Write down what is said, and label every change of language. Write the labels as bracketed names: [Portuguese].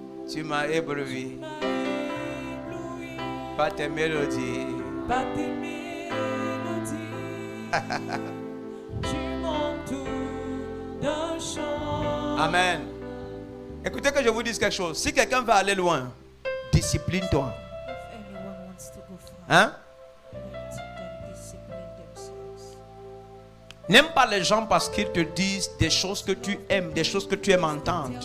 [French] Tu m'as ébloui par tes mélodies. Par tes mélodies. Tu m'entoures d'un chant. Amen. Écoutez que je vous dise quelque chose. Si quelqu'un va aller loin, discipline-toi. [English] If anyone wants to go far, Hein? let them discipline themselves. [French] N'aime pas les gens parce qu'ils te disent des choses que tu aimes, des choses que tu aimes entendre.